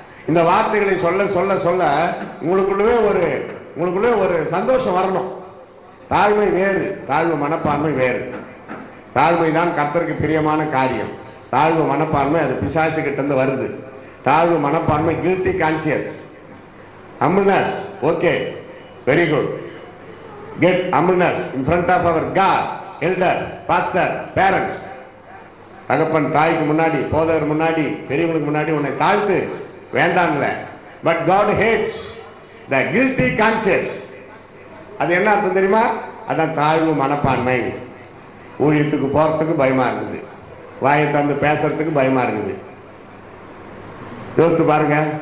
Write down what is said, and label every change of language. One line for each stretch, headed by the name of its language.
Tamil: இந்த வார்த்தைகளை சொல்ல சொல்ல சொல்ல உங்களுக்குள்ளே ஒரு சந்தோஷம் வரணும். தாழ்மை வேறு, தாழ்வு மனப்பான்மை வேறு. தாழ்மை தான் கர்த்தருக்கு பிரியமான காரியம். தாழ்வு மனப்பான்மை அது பிசாசு கிட்ட இருந்து வருது. தாழ்வு மனப்பான்மை guilty conscious.
English: humbleness, okay, very good. Get humbleness in front of our God, elder, pastor, parents.
Tamil: தகப்பன் தாய்க்கு முன்னாடி, போதகர் முன்னாடி, பெரியவங்களுக்கு முன்னாடி உன்னை தாழ்த்து வேண்டாம்ல.
English: But God hates the guilty conscience.
Tamil: அது என்ன அர்த்தம் தெரியுமா? அதான் தாழ்வு மனப்பான்மை. ஊழியத்துக்கு போறதுக்கு பயமா இருக்குது, வாயை தந்து பேசுறதுக்கு பயமா இருக்குது. யோசித்து பாருங்க.